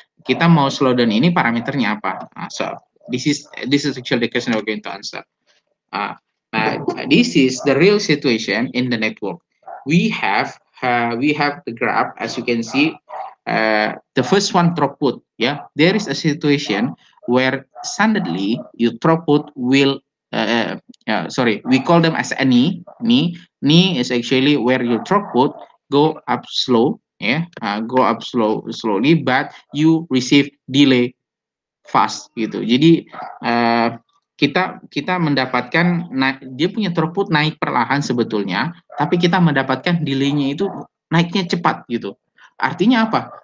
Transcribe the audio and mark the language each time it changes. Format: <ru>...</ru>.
<id>Kita mau slowdown ini parameternya apa?</id> <en>So this is actually the question we're going to answer. Uh, this is the real situation in the network. We have the graph, as you can see. The first one, throughput. Yeah, there is a situation where suddenly your throughput will. Sorry, we call them as a knee. Knee is actually where your throughput go up slow. Yeah, go up slowly, but you receive delay fast gitu.</en> <id>Jadi kita mendapatkan dia punya throughput naik perlahan sebetulnya, tapi kita mendapatkan delay-nya itu naiknya cepat gitu. Artinya apa?</id>